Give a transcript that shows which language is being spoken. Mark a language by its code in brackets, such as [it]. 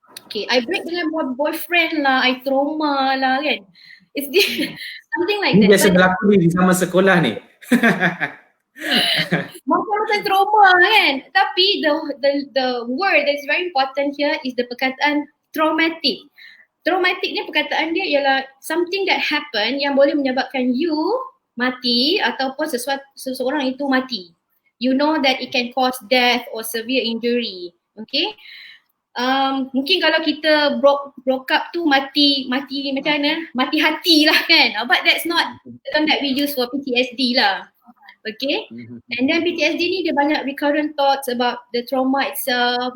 [en] Okay, I break dengan boyfriend lah, I trauma lah kan. It's something like that. [ms] Ini biasa berlaku di zaman sekolah ni. Macam trauma kan. [en] Tapi the word that is very important here is the perkataan traumatic. [ms] Traumatic ni perkataan dia ialah something that happen yang boleh menyebabkan you mati ataupun seseorang itu mati. [en] You know that it can cause death or severe injury. Okay. [ms] Mungkin kalau kita broke up tu mati macam mana? [en] Mati hati lah kan. But that's not the term that we use for PTSD lah. Okay. And then PTSD ni dia banyak recurrent thoughts about the trauma itself.